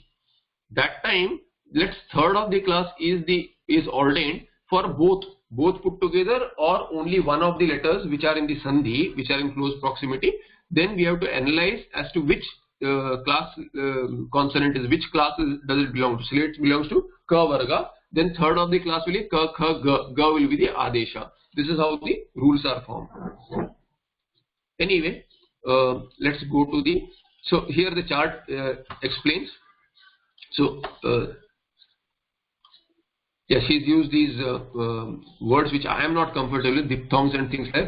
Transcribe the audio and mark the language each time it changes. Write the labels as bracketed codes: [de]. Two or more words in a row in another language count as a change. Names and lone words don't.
[en] That time, let's third of the class is ordained for both put together, or only one of the letters which are in the sandhi, which are in close proximity. Then we have to analyze as to which class consonant is, which class does it belong to. So it belongs to [sa] ka varga. [en] Then third of the class will be ka, kha, ga. Ga will be the adesha. This is how the rules are formed. Anyway, let's go to the. So here the chart explains. So yes, he's used these words which I am not comfortable with, diphthongs and things like that.